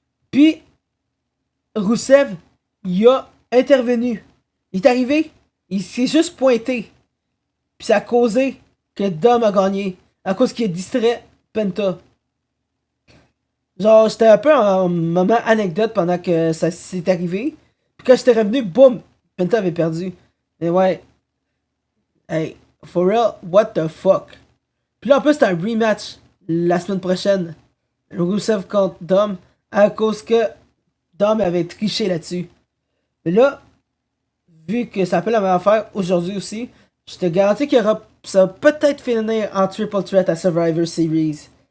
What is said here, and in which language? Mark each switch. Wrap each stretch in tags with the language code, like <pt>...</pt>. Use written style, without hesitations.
<fr>Puis, Rousseff, il a intervenu. Il est arrivé. Il s'est juste pointé. Puis ça a causé que Dom a gagné. À cause qu'il a distrait Penta. Genre, j'étais un peu en moment anecdote pendant que ça s'est arrivé. Puis quand j'étais revenu, boum, Penta avait perdu. Mais ouais,</fr> <en>hey, for real, what the fuck?</en> <fr>Puis là, en plus, c'est un rematch la semaine prochaine. Rusev contre Dom. À cause que Dom avait triché là-dessus. Mais là, vu que ça peut la même affaire aujourd'hui aussi, Je te garantis qu'il y aura. Ça va peut-être finir en triple threat à Survivor Series.</fr>